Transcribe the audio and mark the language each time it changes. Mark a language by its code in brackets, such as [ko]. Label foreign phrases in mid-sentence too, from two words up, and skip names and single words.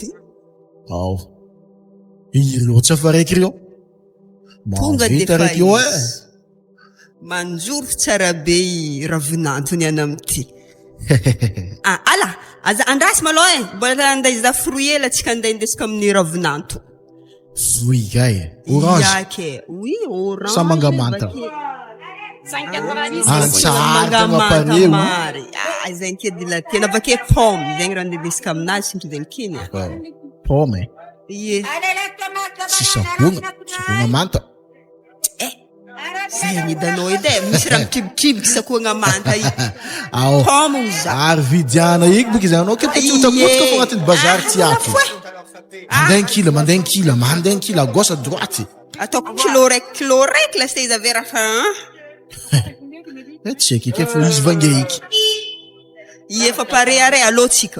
[mg] Ao. Iro tsafa raiky rio. Tonga Vita defa raiky io izy. Manjoro tsara be i ravinantony any amity. Ala, aza andrasy malôha mbola anday za fruit ela tsika anday indesika amin'ny ravinanto. Fruit gay. Orange. Yake, oui, orange. Samanga manta. Samanga mari. Zay nke dila tena avake pomme, zegny raha ndesika aminazy sintry zegny kiny. Pomme. Ie. Tsy sakoagna manta. Zay nidanao edy misy raha mikibikibiky sakoagna manta io. Ao. Pomme za. Ary vidiana iko boka izany anao ke utakotsika fa agnatin'ny bazary ty ato. Mandeha ny kila [fr] à gauche à droite. [mg] Ataoko kilo raiky lasta izy avy raha Tsy eky ke fa izy vange iky. Ie fa pare are allo tsika.